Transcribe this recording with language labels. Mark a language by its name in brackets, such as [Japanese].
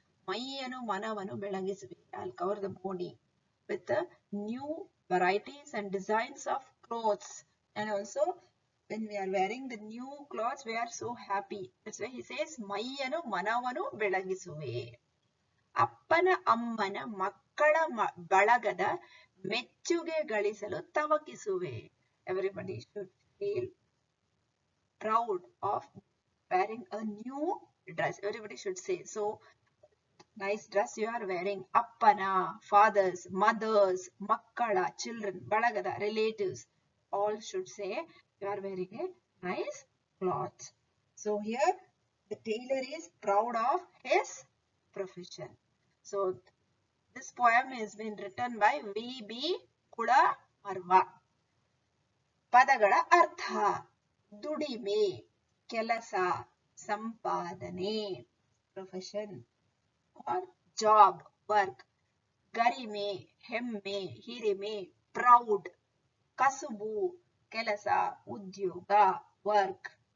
[Kannada] ಮೈಯನ್ನು ಮನವನ್ನು ಬೆಳಗಿಸುವೆ. [English] I'll cover the body with the new varieties and designs of clothes. And also when we are wearing the new clothes, we are so happy. That's why he says [Kannada] ಮೈಯನ್ನು ಮನವನ್ನು ಬೆಳಗಿಸುವೆ. ಅಪ್ಪನ ಅಮ್ಮನ ಮಕ್ಕಳ ಬಳಗದ ಮೆಚ್ಚುಗೆ ಗಳಿಸಲು ತವಕಿಸುವೆ. [English] Everybody should feel proud of wearing a new dress. Everybody should say, so nice dress you are wearing. Appana, fathers, mothers, makkala, children, balagada, relatives, all should say you are wearing a nice cloth. So here the tailor is proud of his profession. So this poem has been written by V.B. [Kannada] Kulamarva. ಪದಗಳ ಅರ್ಥ. ದುಡಿಮೆ, ಕೆಲಸ, ಸಂಪಾದನೆ, [English] profession or job, [Kannada] work. ಗರಿಮೆ, ಹೆಮ್ಮೆ, ಹಿರಿಮೆ, proud. ಕಸುಬು, ಕೆಲಸ, ಉದ್ಯೋಗ, ವರ್ಕ್.